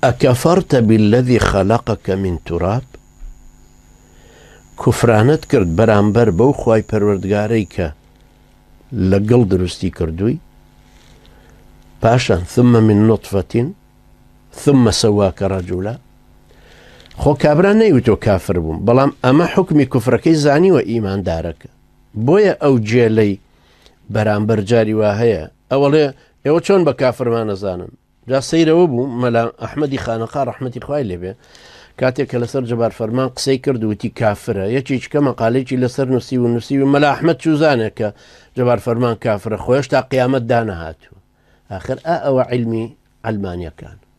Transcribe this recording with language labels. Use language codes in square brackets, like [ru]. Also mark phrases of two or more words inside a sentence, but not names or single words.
[ar] أكفرت بالذي خلقك من تراب [ckb] كفرانت کرد بەرامبەر بەو خوای پەروەردگارەی کە لەگەڵ دروستی کردووی پاشان [ar] ثم من نطفة ثم سواك [ckb] رجلا خۆ کابرا نەیوتۆ کافر بووم بەڵام ئەمە حکمی کوفرەکەی زانیوە ئیماندارەکە بۆیە ئەو جێلەی بەرامبەر جاری وا هەیە ئەوەڵێ ئێوە چۆن بە کافرمان نەزانن جا سەیرەوە بوو مەلا ئەحمەدی خانەقا ڕەحمەتی خوای لێبێ کاتێک کە لەسەر جەبار فەرمان قسەی کرد وتی کافرە یەکێکە مەقالێکی لەسەر نووسی و نووسی و مەلا ئەحمەد چوزانێک کە جەبار فەرمان کافرە خۆیش تا قیامەت دانەهاتووە آخر ئەوە علمی ئەلمانیەکان